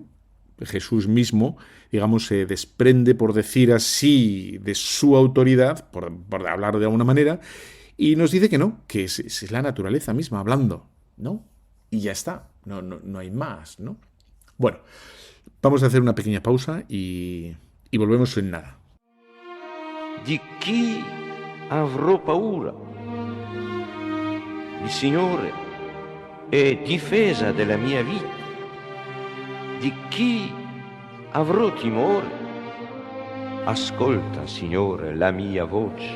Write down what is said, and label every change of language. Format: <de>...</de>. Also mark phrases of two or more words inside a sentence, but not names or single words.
<es>Jesús mismo, digamos, se desprende, por decir así, de su autoridad, por hablar de alguna manera, y nos dice que no, que es la naturaleza misma hablando, ¿no? Y ya está, no hay más, ¿no? Bueno, vamos a hacer una pequeña pausa y volvemos en nada.</es> <it>Di chi avrò paura? Il Signore è difesa della mia vita. Di chi avrò timore? Ascolta, Signore, la mia voce.</it>